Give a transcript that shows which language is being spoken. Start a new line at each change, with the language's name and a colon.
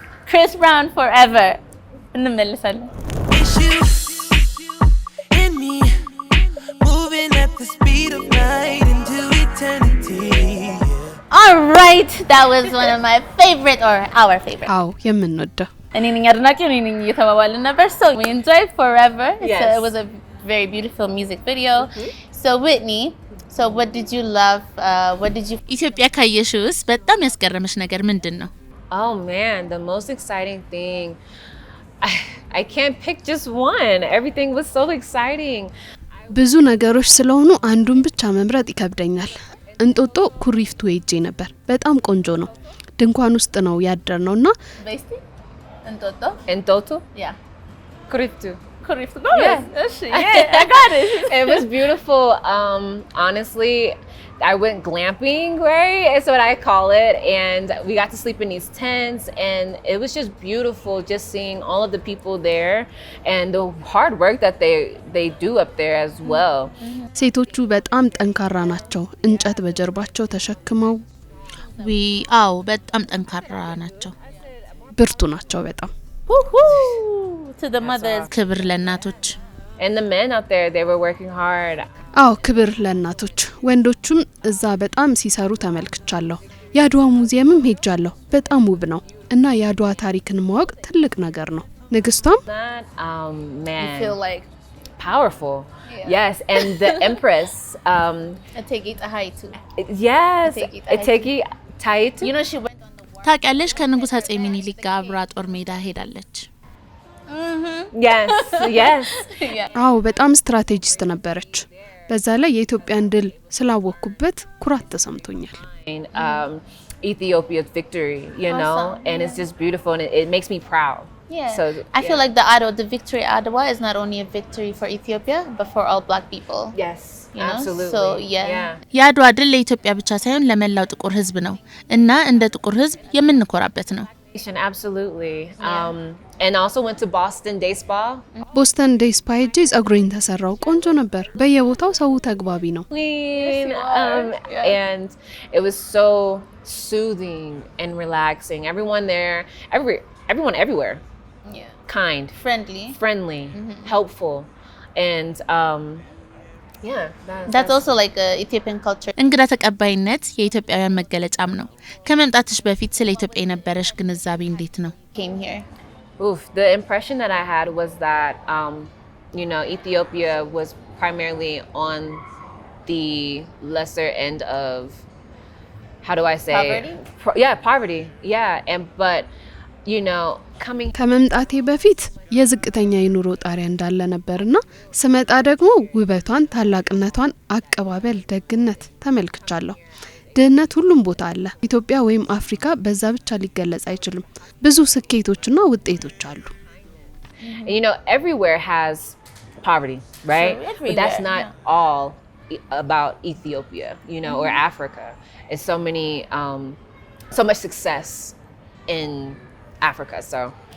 English: Chris Brown forever.
Amharic: እንመለሳለን.
English: It's you and me moving at the speed of light into eternity. All right, that was one of my favorite or our favorite.
Amharic: አዎ የምንወደው እኔ ነኝ አድናቂው እኔ ነኝ እየተባባልን ነበር.
English: So we enjoyed forever. Yes. So it was a very beautiful music video. So Whitney, so what did you love? What did you
Amharic: ኢትዮጵያ ካየሽውስ በጣም ያስገረመሽ ነገር ምንድነው?
English: Oh man, the most exciting thing. I can't pick just one. Everything was so exciting.
Amharic: ብዙ ነገሮች ስለሆኑ አንዱን ብቻ መምረጥ ይከብደኛል። እንጦጦ ኩሪፍቱ ሄጄ ነበር። በጣም ቆንጆ ነው። ድንኳን ውስጥ ነው ያደርነውና
English: Basically እንጦጦ Entoto? Yeah. Kuriftu. ኩሪፍቱ Yeah, I got it. It was beautiful. Honestly, I went glamping, right? That's what I call it. And we got to sleep in these tents, and it was just beautiful just seeing all of the people there and the hard work that they do up there as well.
Amharic: ሴቶቹ በጣም ጠንካራ ናቸው። እንጨት በጀርባቸው ተሸክመው አዎ በጣም ጠንካራ ናቸው። ብርቱ ናቸው በጣም።
English: To the mothers.
Amharic: ክብር ለእናቶች.
English: And the men out there, they were working hard.
Amharic: አዎ ክብር ለእናቶች። ወንዶቹም እዛ በጣም ሲሰሩ ተመልክቻለሁ። የአድዋ ሙዚየምም ሄጃለሁ። በጣም ውብ ነው እና የአድዋ ታሪክን ማወቅ ትልቅ ነገር ነው። ንግስቷም
English: That, man. You feel like Powerful. Yes, and the Empress. Ategi Tahai too. Yes, Ategi Taitu. You know she went on the war.
Amharic: ታውቂያለሽ ከንጉስ አጼ ሚኒሊክ ጋር አብራ ጦር ሜዳ ሄዳለች።
English: Yes, yes.
Amharic: አዎ በጣም ስትራቴጂስት ነበረች። በዛ ላይ የኢትዮጵያን ድል ስላወኩበት ኩራት ተሰምቶኛል።
English: Ethiopia's victory, you know, and it's just beautiful and it makes me proud. Yeah. So I feel like the victory at Adwa is not only a victory for Ethiopia but for all black people. yes, You know? absolutely. So, yeah.
Amharic: የአድዋ ድል ለኢትዮጵያ ብቻ ሳይሆን ለመላው ጥቁር ህዝብ ነው እና እንደ ጥቁር ህዝብ የምንኮራበት ነው።
English: Absolutely. And also went to Boston Day Spa.
Amharic: ቦስተን ዴይ ስፓ ሄጄ ጸጉሬን ተሰራው። ቆንጆ ነበር። በየቦታው ሰው ተግባቢ ነው።
English: Queen. And it was soothing and relaxing. Everyone there, everyone everywhere, Yeah. kind, friendly, helpful, and yeah, That's also like a Ethiopian culture.
Amharic: እንግዳ ተቀባይነት የኢትዮጵያውያን መገለጫም ነው። ከመምጣትሽ በፊት ስለ ኢትዮጵያ የነበረሽ ግንዛቤ እንዴት ነው?
English: Came here. Oof, the impression that I had was that Ethiopia was primarily on the lesser end of, how do I say, poverty? Poverty. Yeah, but coming
Amharic: ከመምጣቴ በፊት የዝቅተኛ የኑሮ ጣሪያ እንዳለ ነበርና ስመጣ ደግሞ ውበቷን፣ ታላቅነቷን፣ አቀባበል፣ ደግነት ተመልክቻለሁ። ድህነት ሁሉም ቦታ አለ። ኢትዮጵያ ወይም አፍሪካ በዛ ብቻ ሊገለጽ አይችልም። ብዙ ስኬቶችና ውጤቶች አሉ።
English: everywhere has poverty, right? Sure, but that's not all about Ethiopia, or Africa. It's so many so much success in Africa, so